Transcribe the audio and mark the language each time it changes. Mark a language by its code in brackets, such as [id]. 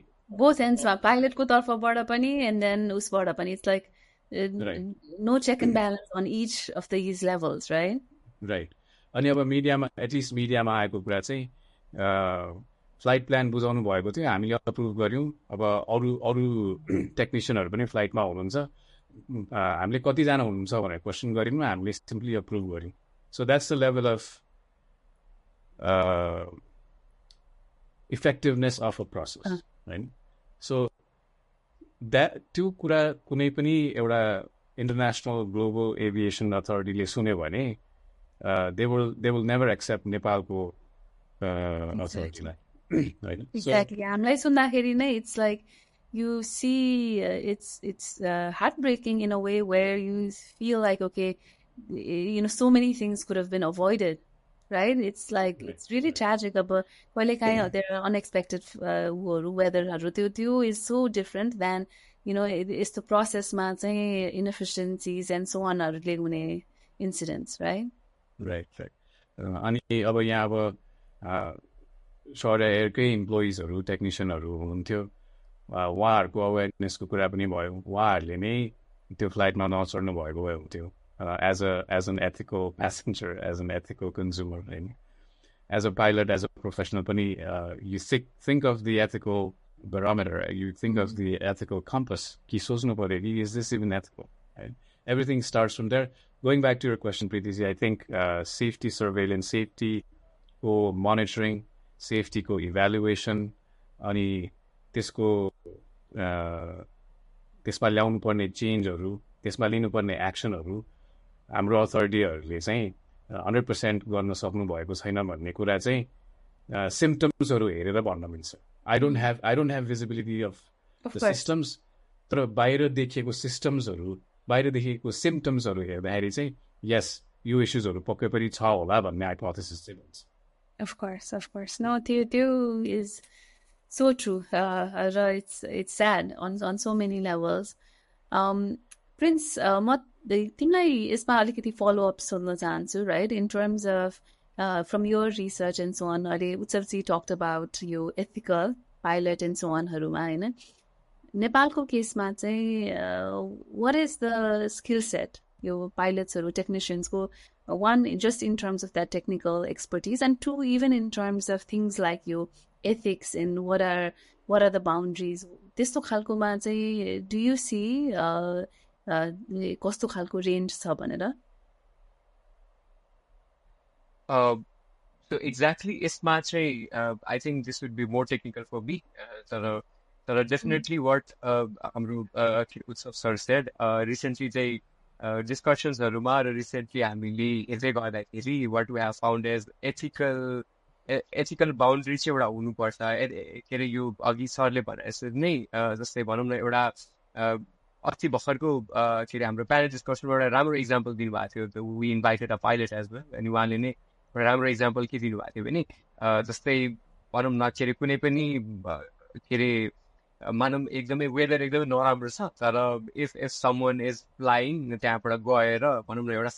[en] both ends pilot [ne] ko tarfaबाट पनि [en] and then [ne] उसबाट पनि [en] it's like no check and balance on each of these levels, right? [ne] अनि अब मिडियामा एटलिस्ट मिडियामा आएको कुरा चाहिँ फ्लाइट प्लान बुझाउनु भएको थियो हामीले अप्रुभ गऱ्यौँ अब अरू टेक्निसियनहरू पनि फ्लाइटमा हुनुहुन्छ हामीले कतिजना हुनुहुन्छ भनेर क्वेसन गऱ्यौँ हामीले सिम्पली अप्रुभ गऱ्यौँ [en] so that's the level of effectiveness of a process [ne] होइन सो त्यो कुरा कुनै पनि एउटा इन्टरनेसनल ग्लोबल एभिएसन अथोरिटीले सुन्यो भने [en] they will never accept [ne] नेपालको अथोरिटीलाई होइन [en] exactly [ne] हामीलाई सुन्दाखेरि नै [en] It's like you see it's heartbreaking in a way where you feel like okay so many things could have been avoided, right? It's like it's really tragic but there are unexpected weather is so different than it's the process ma inefficiencies and so on incidents, right? [ne] अनि अब यहाँ अब शौर्य एयरकै इम्प्लोइजहरू टेक्निसियनहरू हुनुहुन्थ्यो उहाँहरूको अवेरनेसको कुरा पनि भयो उहाँहरूले नै त्यो फ्लाइटमा नचढ्नु भएको भए हुन्थ्यो [en] as an ethical passenger, as an ethical consumer, [ne] right? [en] As a pilot, as a professional, you think of the ethical barometer, you think of the ethical compass. Is this even ethical? Right? Everything starts from there. Going back to your question, Preeti, I think safety surveillance, safety monitoring, safety evaluation, [ne] अनि त्यसको त्यसमा ल्याउनु पर्ने चेन्जहरू त्यसमा लिनुपर्ने एक्सनहरू हाम्रो अथोरिटीहरूले चाहिँ 100% गर्न सक्नु भएको छैन भन्ने कुरा चाहिँ सिम्पटम्सहरू हेरेर भन्न मिल्छ [en] I don't have visibility of the systems [ne] तर बाहिर देखिएको सिस्टम्सहरू बाहिर देखिएको सिम्पटम्सहरू हेर्दाखेरि चाहिँ यस यो इस्युजहरू पक्कै पनि छ होला भन्ने हाइपोथेसिस चाहिँ भन्छ [en] Of course. No, त्यो is so true. It's sad on so many levels. [ne] Prince, तिमीलाई यसमा अलिकति follow-up सोध्न चाहन्छु, right? [en] In terms of from your research and so on, Utsavji talked about your ethical pilot and so on [ne] हरूमा हैन नेपालको केसमा चाहिँ [en] what is the skill set यो pilotsहरू techniciansको one just in terms of that technical expertise and two even in terms of things like your ethics and what are the boundaries [ne] त्यस्तो खालकोमा चाहिँ [en] do you see [ne] कस्तो खालको range छ भनेर [en] so exactly [ne] यसमा चाहिँ [en] I think this would be more technical for me तर definitely what हाम्रो Utsav sir said recently चाहिँ discussions recently [ne] हामीले हेर्दै गर्दाखेरि [en] what we have found is ethical boundary [ne] चाहिँ एउटा हुनुपर्छ के अरे यो अघि सरले भने जस्तै नै जस्तै भनौँ न एउटा अस्ति भर्खरको के अरे हाम्रो प्यानल डिस्कसनबाट राम्रो इक्जाम्पल दिनुभएको थियो [en] we invited a pilot as well [ne] अनि उहाँले नै एउटा राम्रो इक्जाम्पल के दिनुभएको थियो भने जस्तै भनौँ न के अरे कुनै पनि के अरे मानौँ एकदमै वेदर एकदमै नराम्रो छ तर [en] if someone is flying [ne] त्यहाँबाट गएर भनौँ न